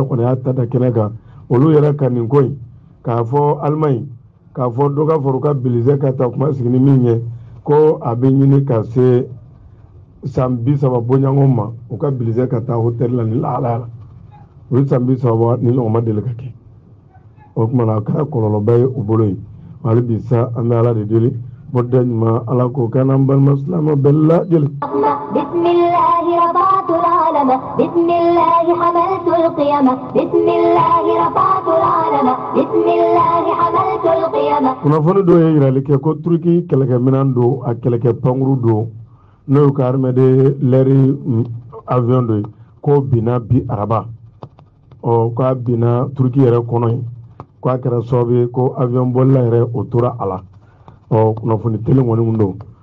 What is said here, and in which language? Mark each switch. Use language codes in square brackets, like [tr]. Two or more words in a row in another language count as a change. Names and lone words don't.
[bm] kɔni y'a ta da kɛnɛ kan olu yɛrɛ ka nin ko in k'a fɔ Allemagne k'a fɔ dɔ ka fara ka Bilise ka taa kuma sigi ni min ye ko a bɛ ɲini ka se san 30 bɔɲɔgɔn ma u ka Bilise ka taa hôtel la ni lahalaya la o ye san 30 ni ɲɔgɔn ma deli ka kɛ o kumana a kɛra kɔlɔlɔba ye u bolo yen hali bi sa an bɛ Ala de deli bɔda ɲuman Ala k'o kɛ n'an balima silamɛw bɛɛ lajɛlen. [ar] بسم الله رفعت العلم بسم الله حملت القيم بسم الله رفعت العلم بسم الله حملت القيم. [bm] kunnafoni dɔ ye yirali kɛ ko Turki kɛlɛkɛminɛn don a kɛlɛkɛ pankuru don n'o y'u ka [fr] armée de l'air [bm] avion dɔ ye ko binna bi araba k'a binna Turki yɛrɛ kɔnɔ yen k'a kɛra sababu ye ko avion bolila yɛrɛ o tora a la kunnafoni telen kɔni mun don